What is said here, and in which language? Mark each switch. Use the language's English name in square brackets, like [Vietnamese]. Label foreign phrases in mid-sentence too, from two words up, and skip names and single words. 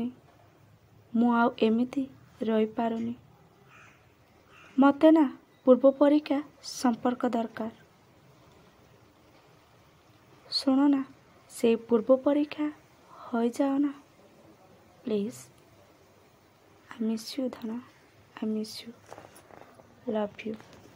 [Odia] ମୁଁ ଆଉ ଏମିତି ରହିପାରୁନି। ମୋତେ ନା ପୂର୍ବ ପରିକା ସମ୍ପର୍କ ଦରକାର। ଶୁଣ ନା, ସେଇ ପୂର୍ବ ପରିକା ହୋଇଯାଅ ନା ପ୍ଲିଜ୍। [English] I miss you, Dhana. I miss you. Love you.